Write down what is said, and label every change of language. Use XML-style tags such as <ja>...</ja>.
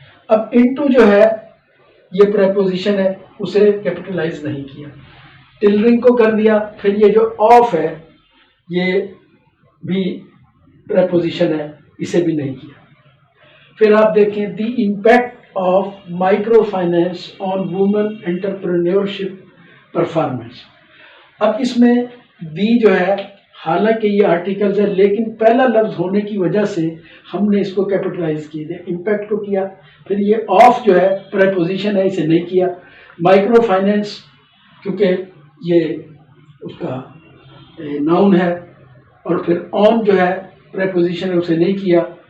<ur>اب انٹو جو ہے یہ پریپوزیشن ہے اسے کیپٹلائز نہیں کیا، ٹلرنگ کو کر دیا، پھر یہ جو آف ہے یہ بھی پریپوزیشن ہے اسے بھی نہیں کیا۔ پھر آپ دیکھیں</ur> <en>The impact of microfinance on women entrepreneurship performance.</en> <ur>اب اس میں دی جو ہے، حالانکہ یہ آرٹیکلز ہے لیکن پہلا لفظ ہونے کی وجہ سے ہم نے اس کو کیپٹلائز کیا، امپیکٹ کو کیا. پھر یہ آف جو ہے پریپوزیشن ہے، اسے نہیں کیا. مائکرو فائنینس کیونکہ یہ اس کا ناؤن ہے، اور پھر آن جو ہے پریپوزیشن ہے، اسے نہیں کیا.</ur>